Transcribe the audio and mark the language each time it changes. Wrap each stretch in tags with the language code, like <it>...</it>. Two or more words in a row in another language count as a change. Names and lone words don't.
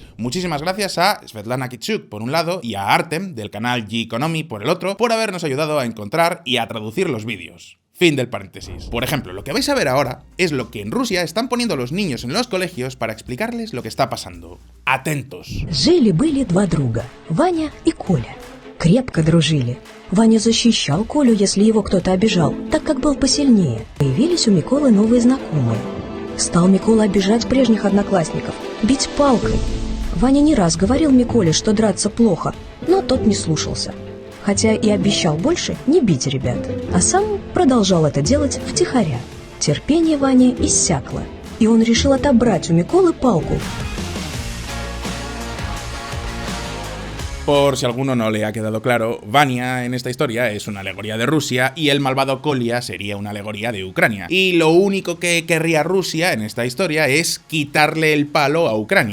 <es>Muchísimas gracias a Svetlana Kitschuk por un lado y a Artem del canal G-Economy por el otro por habernos ayudado a encontrar y a traducir los vídeos. Fin del paréntesis. Por ejemplo, lo que vais a ver ahora es lo que en Rusia están poniendo los niños en los colegios para explicarles lo que está pasando. Atentos.</es> <ru>Жили-были два друга, Ваня и Коля. Крепко дружили. Ваня защищал Колю, если его кто-то обижал, так как был посильнее. Появились у Миколы новые знакомые. Стал Микола обижать прежних одноклассников, бить палкой. Ваня не раз говорил Миколе, что драться плохо, но тот не слушался. Хотя и обещал больше не бить ребят, а сам продолжал это делать втихаря. Терпение Вани иссякло, и он решил отобрать у Миколы палку.</ru> <es>Por si a alguno no le ha quedado claro, Vania en esta historia es una alegoría de Rusia y el malvado Kolya sería una alegoría de Ucrania. Y lo único que querría Rusia en esta historia es quitarle el palo a Ucrania.</es>